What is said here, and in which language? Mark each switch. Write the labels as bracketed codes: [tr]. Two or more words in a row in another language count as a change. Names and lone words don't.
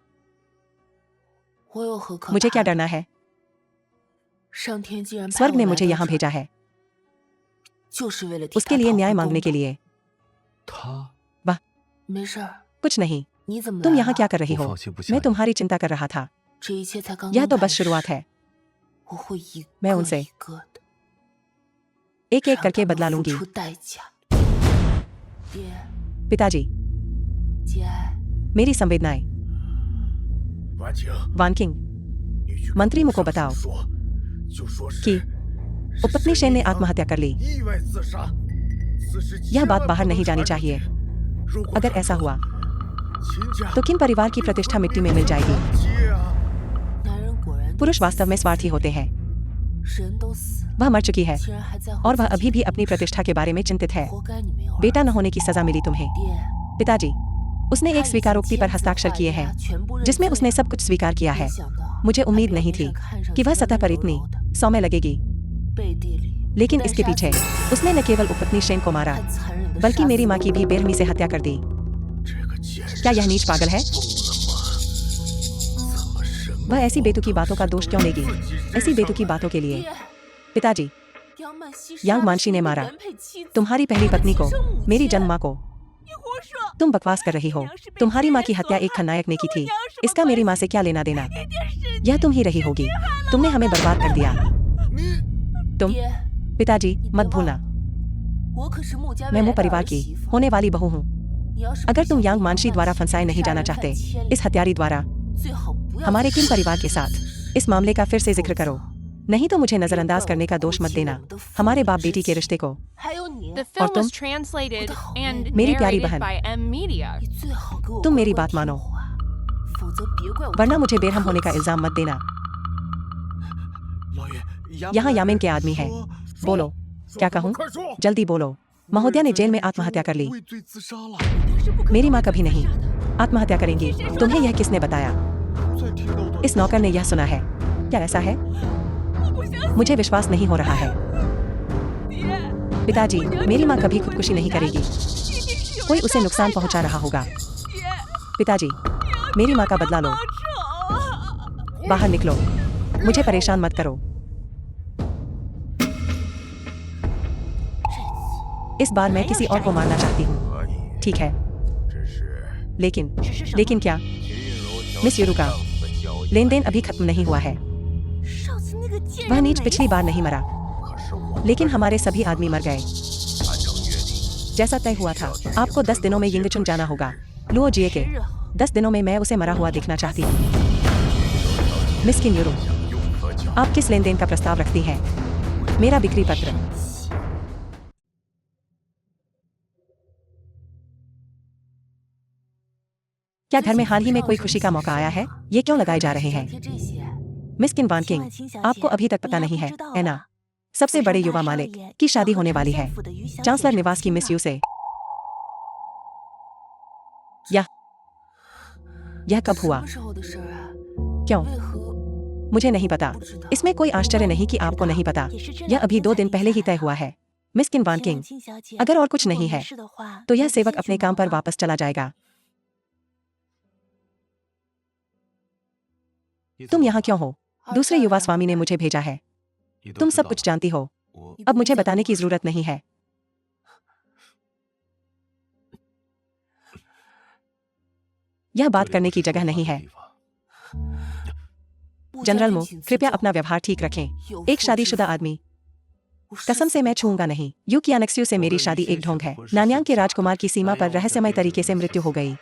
[zh] 我有何可 [hi] मुझे [zh] 怕 [hi] क्या [zh] 的？ [hi] डरना है? [zh] 上天既然派 [hi] स्वर्ग [zh] 我 [hi] ने [zh] 来 [hi] मुझे [zh] 到 [hi] यहाँ [zh] 这 [hi] भेजा [zh] 儿， [hi] है [zh] 就是为了替 [hi] उसके [zh] 他 [hi] लिए [zh] 讨 [hi] न्याय [zh] 回 [hi] मांगने [zh] 公 [hi] के [zh] 道。 [hi] लिए। [zh] 他没事儿， [hi] कुछ नहीं। [zh] 你怎么 [hi] तुम [zh] 来 [hi] यहाँ [zh] 了 [hi] क्या कर रही [zh] 我 [hi] हो? [zh] 放心不下 [hi] मैं [zh] 你。 [hi] तुम्हारी चिंता कर रहा था। [zh] 这一切才刚 [hi] यह [zh] 刚 [hi] तो [zh] 开 [hi] बस [zh] 始， [hi] शुरुआत है। [zh] 我会一 [hi] मैं [zh] 个 [hi] उनसे [zh] 一个的 [hi] एक एक [zh] 让 [hi] करके [zh] 他们 [hi] बदला [zh] 付 [hi] लूंगी। [zh] 出代价。爹， [hi] पिताजी, [zh] 节哀， [hi] मेरी संवेदनाएं। [zh] 婉晴， [hi] वानकिंग, [zh] 你去 [hi] मंत्री [zh] 跟 [hi] मुको [zh] 上司 [hi] बताओ [zh] 说，就说是 [hi] कि [zh] 是 [hi] उपपत्नी [zh] 沈 [hi] सेन ने [zh] 一阳 [hi] आत्महत्या कर ली। [zh] 意外自杀，此事 [hi] यह [zh] 千 [hi] बात [zh] 万 [hi] बाहर [zh] 不能 [hi] नहीं जानी [zh] 传出 [hi] चाहिए। [zh] 去。如果 [hi] अगर [zh] 传 [hi] ऐसा [zh] 出 [hi] हुआ [zh] 秦家 [hi] तो किन परिवार की [zh] 一定 [hi] प्रतिष्ठा [zh] 会 [hi] मिट्टी [zh] 灭 [hi] में मिल [zh] 门 [hi] जाएगी। [zh] 惨结啊！男人果然都 [hi] पुरुष [zh] 自 [hi] वास्तव में [zh] 私 [hi] स्वार्थी होते हैं। [zh] 人都死了， [hi] वह मर चुकी है [zh] 竟然还在乎 [hi] और वह [zh] 自己 [hi] अभी भी अपनी प्रतिष्ठा के बारे में चिंतित है। [zh] 活该你没有儿 [hi] बेटा [zh] 子 [hi] न होने की सजा मिली तुम्हें। [zh] 爹， [hi] पिताजी, उसने [zh] 他 [hi] एक [zh] 已经 [hi] स्वीकारोक्ति पर [zh] 签字 [hi] हस्ताक्षर [zh] 画 [hi] किए [zh] 押 [hi] हैं [zh] 全部认 [hi] जिसमें [zh] 罪 [hi] उसने [zh] 了 [hi] सब कुछ स्वीकार किया [zh] 没 [hi] है। [zh] 想到 [hi] मुझे [zh] 他 [hi] उम्मीद [zh] 表 [hi] नहीं [zh] 面 [hi] थी [zh] 上看上 [hi] कि [zh] 去 [hi] वह [zh] 温 [hi] सतह [zh] 温 [hi] पर [zh] 柔 [hi] इतनी [zh] 柔的， [hi] सौम्य लगेगी, [zh] 背地里不 [hi] लेकिन [zh] 但 [hi] इसके [zh] 杀 [hi] पीछे [zh] 自己， [hi] उसने न केवल उपपत्नी शेन को मारा [zh] 还残忍的 [hi] बल्कि [zh] 杀 [hi] मेरी [zh] 死 [hi] माँ [zh] 了 [hi] की [zh] 我 [hi] भी [zh] 的 [hi] बेरहमी से हत्या कर दी। [zh] 这个贱人 [hi] क्या यह नीच पागल है? [zh] 疯了吗？怎么什么 [hi] वह ऐसी बेतुकी बातों का दोष क्यों लेगी? [zh] 自己认 [hi] ऐसी [zh] 上 [hi] बेतुकी [zh] 来 [hi] बातों के लिए। [zh] 爹， [hi] पिताजी, [zh] 杨曼西 [hi] यांग [zh] 杀的 [hi] मानसी [zh] 是 [hi] ने [zh] 你的 [hi] मारा [zh] 原配妻子， [hi] तुम्हारी पहली [zh] 我的 [hi] पत्नी [zh] 亲 [hi] को, [zh] 生母 [hi] मेरी [zh] 亲 [hi] जन्म माँ को। [zh] 你胡说！ [hi] तुम बकवास कर रही हो। तुम्हारी माँ की हत्या एक खलनायक ने की थी। इसका मेरी माँ से क्या लेना देना? [zh] 一定是 [hi] यह तुम ही रही होगी। तुमने हमें बर्बाद कर दिया। [zh] 你 [hi] तुम [zh] 爹， [hi] पिताजी [zh] 你别 [hi] मत [zh] 忘 [hi] भूलना [zh] 了，我可是穆家 [hi] मैं [zh] 未 [hi] मु [zh] 来的 [hi] परिवार [zh] 儿 [hi] की [zh] 媳妇。 [hi] होने वाली बहू हूँ। [zh] 你要是不 [hi] अगर [zh] 想 [hi] तुम [zh] 被 [hi] यांग [zh] 杨 [hi] मानसी [zh] 曼 [hi] द्वारा [zh] 西 [hi] फंसाए [zh] 这个 [hi] नहीं [zh] 杀 [hi] जाना [zh] 人犯 [hi] चाहते, [zh] 牵连 [hi] इस हत्यारी द्वारा [zh] 最好不要 [hi] हमारे [zh] 再 [hi] किन [zh] 说 [hi] परिवार के [zh] 这 [hi] साथ [zh] 件事 [hi] इस मामले का फिर से जिक्र करो, नहीं तो मुझे नजरअंदाज [zh] 别怪 [hi] करने [zh] 我 [hi] का [zh] 顾 [hi] दोष मत [zh] 及我 [hi] देना [zh] 们的父 [hi] हमारे [zh] 女 [hi] बाप [zh] 之 [hi] बेटी के [zh] 情 [hi] रिश्ते को। [zh] 还有你， [en] The [hi] और [en] film [hi] तुम [en] was translated and [hi] मेरी प्यारी [en] narrated [hi] बहन। [en] by M Media. [zh] 你最好给我 [hi] तुम [zh] 乖 [hi] मेरी [zh] 乖 [hi] बात [zh] 听 [hi] मानो [zh] 话，否则别怪我 [hi] वरना [zh] 对你 [hi] मुझे [zh] 不 [hi] बेरहम [zh] 客 [hi] होने का [zh] 气 [hi] इल्जाम मत देना। [zh] 老爷， [hi] यहाँ यामिन के आदमी हैं। [zh] 说 [hi] बोलो [zh] 说 [hi] क्या [zh] 怎么 [hi] कहूँ? [zh] 快说 [hi] जल्दी बोलो। महोदया ने जेल में आत्महत्या कर ली। [zh] 畏罪自杀了。 [hi] मेरी माँ कभी नहीं आत्महत्या करेंगी। तुम्हें यह किसने बताया? 再听到的 इस नौकर ने यह सुना है। क्या ऐसा है? मुझे विश्वास नहीं हो रहा है। पिताजी, मेरी माँ कभी खुदकुशी नहीं करेगी। कोई उसे नुकसान पहुंचा रहा होगा। पिताजी, मेरी माँ का बदला लो। बाहर निकलो। मुझे परेशान मत करो। इस बार मैं किसी और को मारना चाहती हूँ। [zh] 可以， [hi] ठीक है, [zh] 只是 [hi] लेकिन क्या? [zh] 秦云楼 [hi] मिस यूरुका, [zh] 上次的交易， [hi] लेन देन अभी खत्म नहीं हुआ है। [zh] 上次那个贱 [hi] वह [zh] 人 [hi] नीच [zh] 没 [hi] पिछली बार नहीं मरा, [zh] 可是我 [hi] लेकिन हमारे सभी आदमी मर गए। [zh] 按照约定， [hi] जैसा तय हुआ था, आपको 10 दिनों में यिंगचुन जाना होगा। लुओ जिए के [zh] 10日后 [hi] 10 दिनों में मैं उसे मरा हुआ देखना चाहती हूँ। मिस किन यूरो, [zh] 用和交 [hi] आप किस लेन देन का प्रस्ताव रखती हैं? मेरा बिक्री पत्र। क्या घर में हाल ही में कोई खुशी का मौका आया है? ये क्यों लगाए जा रहे हैं? [zh] 贴这些。 [hi] मिस किन वान [zh] 亲 [hi] किंग, [zh] 爱亲小 [hi] आपको [zh] 姐 [hi] अभी तक [zh] 你 [hi] पता [zh] 还 [hi] नहीं [zh] 不 [hi] है, [zh] 知道 [hi] है ना? [zh] 啊 [hi] सबसे [zh] 府 [hi] बड़े [zh] 上 [hi] युवा [zh] 大少 [hi] मालिक [zh] 爷 [hi] की [zh] 要 [hi] शादी [zh] 和 [hi] होने [zh] 承 [hi] वाली [zh] 建 [hi] है [zh] 府的于小姐 [hi] चांसलर [zh] 成 [hi] निवास की [zh] 亲 [hi] मिस [zh] 了 [hi] यू से। यह कब [zh] 什 [hi] हुआ? [zh] 么时候的事儿啊？ [hi] क्यों? [zh] 为何 [hi] मुझे नहीं पता। [zh] 不知道？ [hi] इसमें कोई आश्चर्य नहीं कि आपको नहीं पता। [zh] 也是这 [hi] यह [zh] 两 [hi] अभी [zh] 天 [hi] 2 [zh] 才 [hi] दिन [zh] 定 [hi] पहले [zh] 下 [hi] ही [zh] 来 [hi] तय [zh] 的 [hi] हुआ है। मिस किन वान [zh] 亲爱 [hi] किंग, [zh] 亲小姐 [hi] अगर और कुछ [zh] 如果 [hi] नहीं [zh] 没 [hi] है [zh] 事的话 [hi] तो यह [zh] 你就 [hi] सेवक [zh] 先 [hi] अपने [zh] 去 [hi] काम [zh] 忙 [hi] पर [zh] 吧 [hi] वापस चला जाएगा। [zh] 你怎 [hi] तुम [zh] 么 [hi] यहाँ [zh] 了 [hi] क्यों हो? [zh] 儿 [hi] दूसरे [zh] 子 [hi] युवा [zh] 啊 [hi] स्वामी ने मुझे भेजा है। [zh] 你都 [hi] तुम [zh] 知 [hi] सब [zh] 道 [hi] कुछ [zh] 了 [hi] जानती हो। [zh] 我 [hi] अब मुझे [zh] 你不 [hi] बताने की [zh] 用再跟我 [hi] जरूरत नहीं है। यह बात करने की जगह नहीं है। जनरल मो, कृपया अपना व्यवहार ठीक रखें। एक शादीशुदा आदमी, कसम से मैं छूंगा नहीं। यूकियानक्स्यू से मेरी शादी एक ढोंग है। नान्यांग के राजकुमार की सीमा पर रहस्यमय तरीके से मृत्यु हो गई।